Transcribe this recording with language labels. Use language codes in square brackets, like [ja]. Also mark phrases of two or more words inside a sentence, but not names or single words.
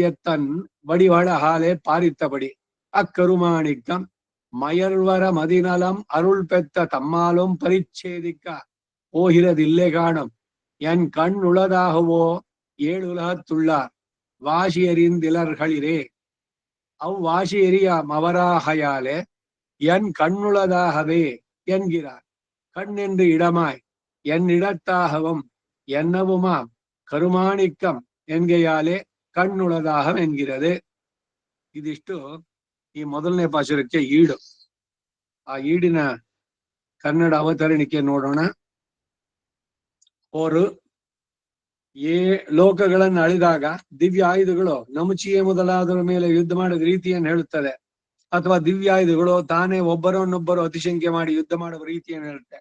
[ta] தன் வடிவழகாலே பாரித்தபடி அக்கருமாணிக்கம் மயர்வர மதிநலம் அருள் பெத்த தம்மாலும் பரிச்சேதிக்க போகிறதில்லை காணும் என் கண் உளதாகவோ ஏழுலகத்துள்ளார் வாசி எறிந்திலர்களிரே அவ்வாசி எறிய மவராகையாலே என் கண்ணுளதாகவே என்கிறார். கண் என்று இடமாய் என் இடத்தாகவும் என்னவுமாம் கருமாணிக்கம் என்கையாலே கண்ணுளதாக என்கிறதே. [kn] ಇದಿಷ್ಟು ಈ ಮೊದಲನೇ ಪಾಶುರಕ್ಕೆ ಈಡು. ಆ ಈಡಿನ ಕನ್ನಡ ಅವತರಣಿಕೆ ನೋಡೋಣ. ಅವರು ಲೋಕಗಳನ್ನು ಅಳಿದಾಗ ದಿವ್ಯ ಆಯುಧಗಳು ನಮುಚಿಯೇ ಮೊದಲಾದರ ಮೇಲೆ ಯುದ್ಧ ಮಾಡಿದ ರೀತಿಯನ್ನು ಹೇಳುತ್ತದೆ, ಅಥವಾ ದಿವ್ಯ ಆಯುಧಗಳು ತಾನೇ ಒಬ್ಬರನ್ನೊಬ್ಬರು ಅತಿಶಂಕೆ ಮಾಡಿ ಯುದ್ಧ ಮಾಡುವ ರೀತಿಯನ್ನು ಹೇಳುತ್ತೆ.